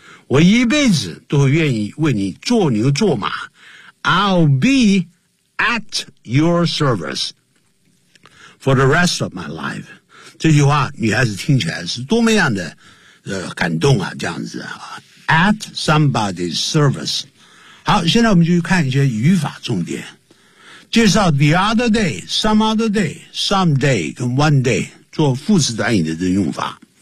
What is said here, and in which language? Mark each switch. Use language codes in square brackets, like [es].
[zh] 我一辈子都会愿意为你做牛做马。 [en] I'll beAt your service for the rest of my life. [zh] 这句话女孩子听起来是多么样的、感动啊，这样子啊。 [en] At somebody's service. [zh] 好，现在我们就看一些语法重点。介绍 [en] the other day, some other day, some day [zh] 跟 [en] one day [zh] 做副词短语的这用法。